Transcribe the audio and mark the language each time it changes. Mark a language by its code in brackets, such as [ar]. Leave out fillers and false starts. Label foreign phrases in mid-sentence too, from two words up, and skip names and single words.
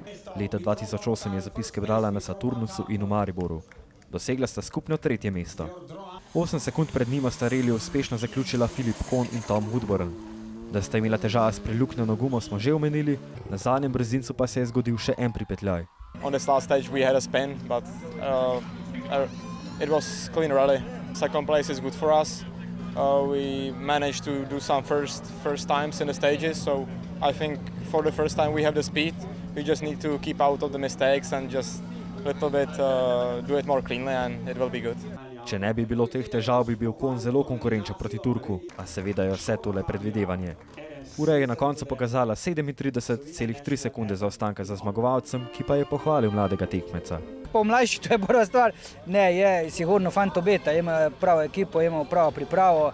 [sl] Leta 2008 je zapiske brala na Saturnusu in v Mariboru. Dosegla sta skupno 3. mesto. 8 sekund pred njima sta reliju uspešno zaključila Filip Kohn in Tom Woodburn. Da sta imela težave s preluknjeno gumo smo že omenili, na zadnjem brzincu pa se je zgodil še en pripetljaj. [en] On this last stage we had a spin, but it was clean rally. Second place is good for us. We managed to do some first times in the stages, so I think for the first time we have the speed. We just need to keep out of the mistakes and just a little bit do it more cleanly and it will be good. [sl] Če ne bi bilo teh težav, bi bil Kohn zelo konkurenčen proti Turku, a seveda je vse tole predvidevanje. Ura je na koncu pokazala 37,3 sekunde zaostanka za zmagovalcem, ki pa je pohvalil mladega tekmeca. Po mlajši to je prva stvar. Ne, je sigurno fant obeta, ima pravo ekipo, ima pravo pripravo.